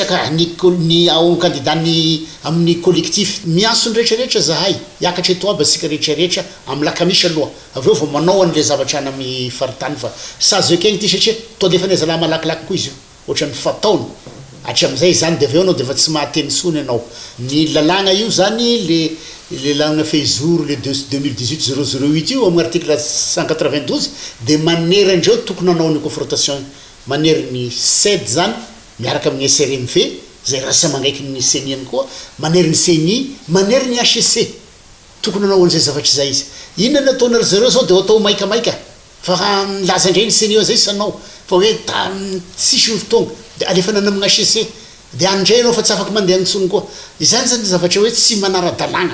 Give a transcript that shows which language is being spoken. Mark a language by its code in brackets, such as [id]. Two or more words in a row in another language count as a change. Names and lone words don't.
[mg] ka ny ao kandida ny amin'ny collectif mianso ny rehetrarehetra zahay hiakatra eto aby asika rehetrarehetra amin'ny lakamisy aloha aveo vao manao an'le zavatra any amin'ny faritany fa sazy ekegny ity satria to defa nezalahy malakilaky koa izy io ohatrany fataony hatram'izay zany de aveo anao de efa tsy mahateny sony ianao ny lalagna io zany le lagna [fr] fait jour le [mg] 2018-008 io amin'ny article 192 de manerandreo tokony anao ny confrontation manery ny SED zany miaraka amin'ny SRMV zay rasa mangaiky ny CENI ihany koa manery ny CENI manery ny HCC tokony anao an'izay zavatra zay izy inona nataonareo zareo zao de atao maikamaika fa laza indray ny CENI zay sanao fa hoe tsisy fotoagna de alefanana amina HCC de andray anao fa tsy afaka mandeha antsony koa izany zany zavatra hoe tsy manara-dalàna